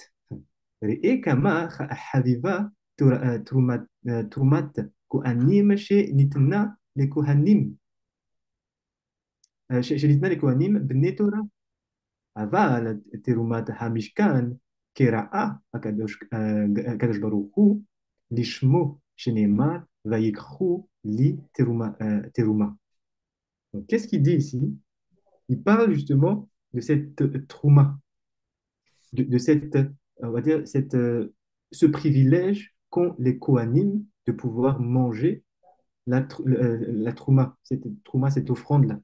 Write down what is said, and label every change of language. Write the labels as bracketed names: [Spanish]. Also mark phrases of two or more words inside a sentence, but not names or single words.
[Hebrew] ראה כמה חביבה תרומת כהנים שניתנה לכהנים בני תורה. אבל תרומת המשכן כרעה הקדוש ברוך הוא לשמו שנאמר ויקחו לי תרומה. [French] Donc, qu'est-ce qu'il dit ici? Il parle justement de cette trouma, de cette, on va dire, ce privilège qu'ont les Kohanim de pouvoir manger la trouma, cette offrande-là.